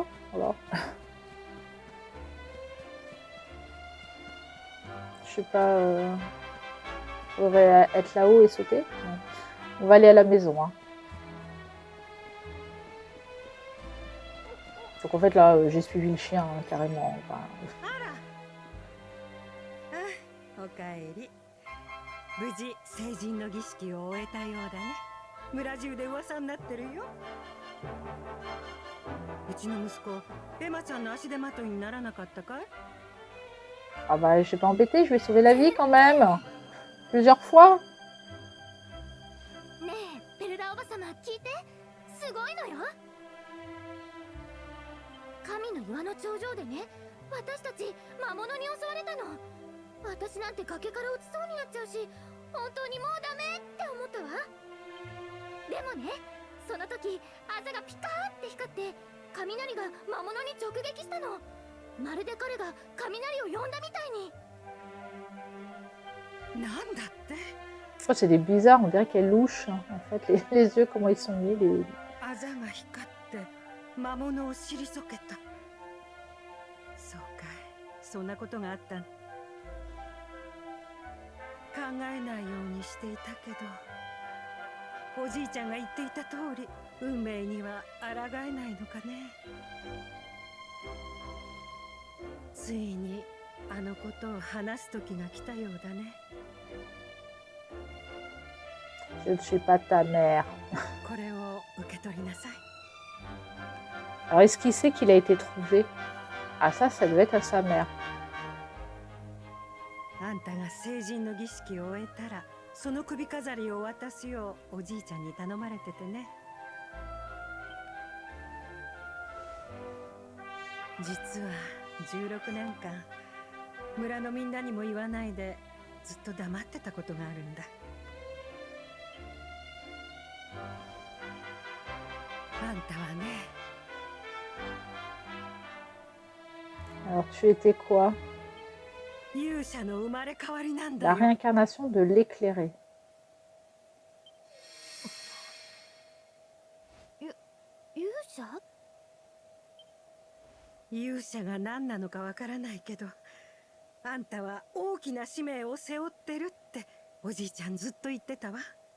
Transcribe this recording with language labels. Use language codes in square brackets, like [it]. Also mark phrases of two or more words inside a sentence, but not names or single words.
[fr] Alors, je sais pas, on devrait être là-haut et sauter. Ouais. On va aller à la maison. Hein. Donc en fait, là, j'ai suivi le chien hein, carrément. Enfin, [ja] おかえり。無事成人の儀式を終えたようだね。村中で噂になってるよ。うちの息子エマちゃんの足手まといにならなかったかい？ [fr] ah bah, je vais pas embêter, je vais sauver la vie quand même. Plusieurs fois. [ja] ねえペルダおばさま聞いて、すごいのよ。神の岩の頂上でね、私たち魔物に襲われたの。私なんて崖から落ちそうになっちゃうし、本当にもうダメって思ったわ。でもね、その時あざがピカーって光って雷が魔物に直撃したの。まるで彼が雷を呼んだみたいに。なんだって？ [fr] Oh, c'est des bizarres, on dirait qu'elle louche. Hein, en fait, les yeux, comment ils sont mis. Les... [ja] あざが光って魔物を退けた。そうかい、そんなことがあった。考えないようにしていたけど、おじいちゃんが言っていた通り、運命には抗えないのかね。ついにあのことを話す時が来たようだね。 [fr] Je ne suis pas ta mère. [ja] これを受け取りなさい。 [fr] Alors, est-ce qu'il sait qu'il a été trouvé? Ah, ça devait être à sa mère. [ja] あんたが成人の儀式を終えたら、その首飾りを渡すようおじいちゃんに頼まれててね。実は16年間、村のみんなにも言わないでずっと黙ってたことがあるんだ。あんたはね。 [fr] Alors, tu étais quoi? [ja] 勇者の生まれ変わりなんだ [fr] La [ja] よ。 [fr] réincarnation de l'éclairé. [ja] 勇者？勇者が何なのかわからないけど、あんたは大きな使命を背負ってるっておじいちゃんずっと言ってたわ。